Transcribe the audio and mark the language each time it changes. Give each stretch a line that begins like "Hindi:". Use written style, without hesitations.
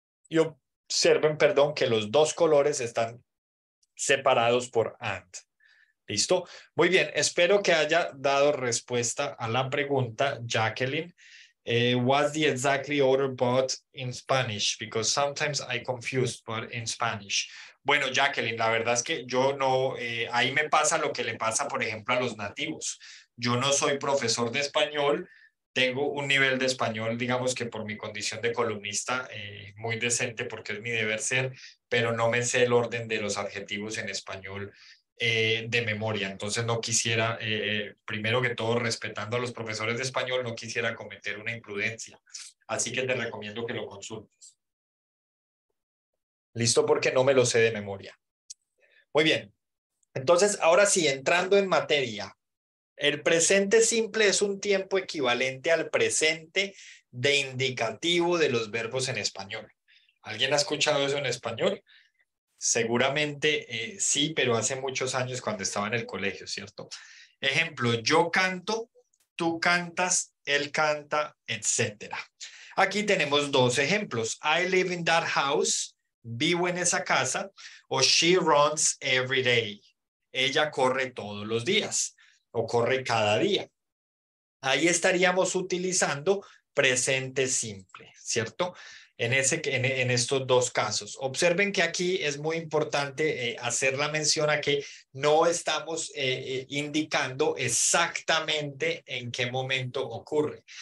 Spanish: Y observen, perdón, que los 2 colores están separados por and. ¿Listo? Muy bien, espero que haya dado respuesta a la pregunta, Jacqueline.
English: What's the exactly order but in Spanish? Because sometimes I confuse, but in Spanish.
Spanish: Bueno, Jacqueline, la verdad es que yo no, ahí me pasa lo que le pasa, por ejemplo, a los nativos. Yo no soy profesor de español, tengo un nivel de español, digamos que por mi condición de columnista, muy decente porque es mi deber ser, pero no me sé el orden de los adjetivos en español de memoria. Entonces no quisiera, primero que todo, respetando a los profesores de español, no quisiera cometer una imprudencia. Así que te recomiendo que lo consultes. Listo, porque no me lo sé de memoria. Muy bien. Entonces, ahora sí, entrando en materia. El presente simple es un tiempo equivalente al presente de indicativo de los verbos en español. ¿Alguien ha escuchado eso en español? Seguramente sí, pero hace muchos años cuando estaba en el colegio, ¿cierto? Ejemplo, yo canto, tú cantas, él canta, etcétera. Aquí tenemos dos ejemplos.
English: I live in that house,
Spanish: vivo en esa casa,
English: o she runs every day.
Spanish: Ella corre todos los días o corre cada día. Ahí estaríamos utilizando presente simple, ¿cierto? En estos dos casos. Observen que aquí es muy importante hacer la mención a que no estamos indicando exactamente en qué momento ocurre.